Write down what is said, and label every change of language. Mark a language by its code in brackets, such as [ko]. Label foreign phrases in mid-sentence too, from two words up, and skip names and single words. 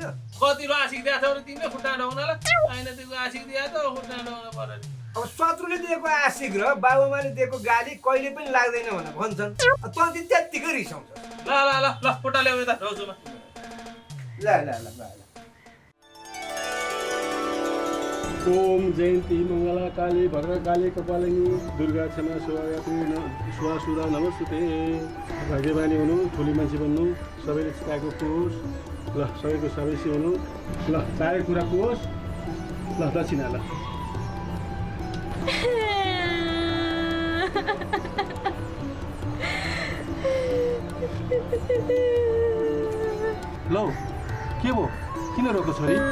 [ne] कति आशिक दिएको थियो तिमीले खुट्टा ढाउनलाई? होइन त्यो आशिक दिएको त खुट्टा ढाउनु पर्यो नि। अब शत्रुले दिएको आशिक र बाबुमाले दिएको गाली कहिले पनि लाग्दैन भनेर भन्छन्। तँ चाहिँ त्यत्तिकै रिसाउँछ। ल ल ल ल खुट्टा ल्याउ यता ढाउँछु म। ल ल ल ल [sa] ओम जयन्ती मङ्गला काली भद्रकाली कपालिनी दुर्गा क्षमा सुधा नमस्ते। [ne] भाग्यमानी हुनु, ठुली मान्छे बन्नु, सबैले चिताएको होस्। ल सबैको सबैसी हुनु। ल चारै कुराको होस्। ल दक्षिणा ल। लौ के भयो, किन रोको छोरी?